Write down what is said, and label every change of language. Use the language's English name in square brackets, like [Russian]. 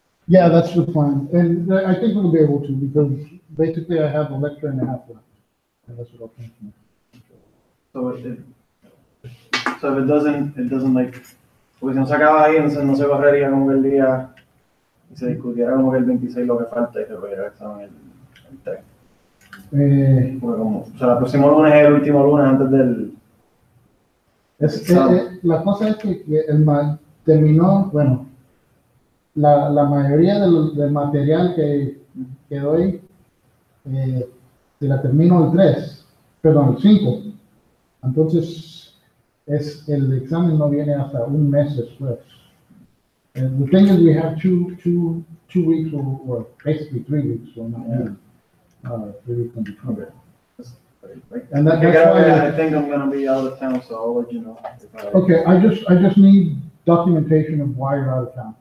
[English] Yeah, that's the plan, and I think we'll be able to, because basically I have a lecture and a half left. And that's what I'll finish. So if it doesn't like, [Spanish] porque si no se acaba ahí, entonces no se correría como que el día, y se discutiera como que el 26 lo que falta y se pudiera el examen el 3. Porque como, o sea, el próximo lunes es el último lunes antes La cosa es que terminó, bueno, la mayoría del material que doy, se la termino el 3, perdón, el 5. Entonces, el examen no viene hasta un mes después. [English] And the thing is, we have two weeks or basically 3 weeks, so not even, 3 weeks in between. And I that's why. think I'm gonna be out of town, so I'll let you know. If I, Okay, I just need documentation of why you're out of town.